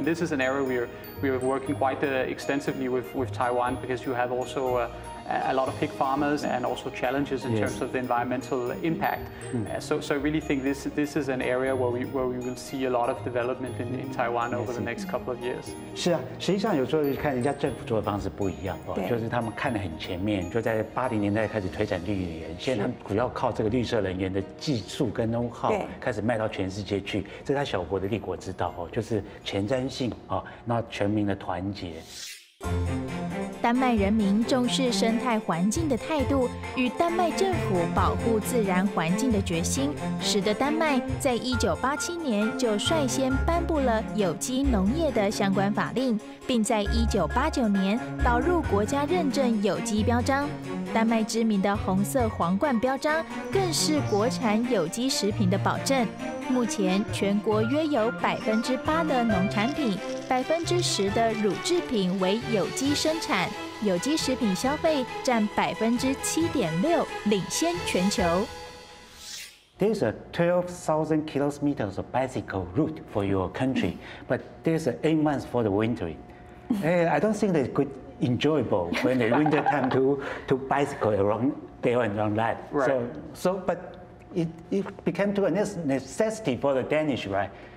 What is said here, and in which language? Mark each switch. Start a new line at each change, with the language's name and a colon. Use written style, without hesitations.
English: And this is an area we are working quite extensively with Taiwan, because you have also a lot of pig farmers and also challenges in terms of the environmental impact. So I really think this is an area where we will see a lot of development in Taiwan over the next couple of years.
Chinese: 是啊，实际上有时候看人家政府做的方式不一样哦，就是他们看得很前面，就在80年代开始推展绿能源，现在他们主要靠这个绿色能源的技术跟 know-how 开始卖到全世界去，这是他小国的立国之道哦，就是前瞻性哦，那全民的团结。丹麦人民重视生态环境的态度与丹麦政府保护自然环境的决心，使得丹麦在1987年就率先颁布了有机农业的相关法令，并在1989年导入国家认证有机标章。丹麦知名的红色皇冠标章更是国产有机食品的保证。目前全国约有8%的农产品，10%的乳制品为有机生产，有机食品消费占7.6%，领先全球。
English: There's a 12,000 kilometers of bicycle route for your country, but there's 8 months for the wintering. I don't think that's good, enjoyable when the winter time to bicycle around there and around that. Right. But it became to a necessity for the Danish, right?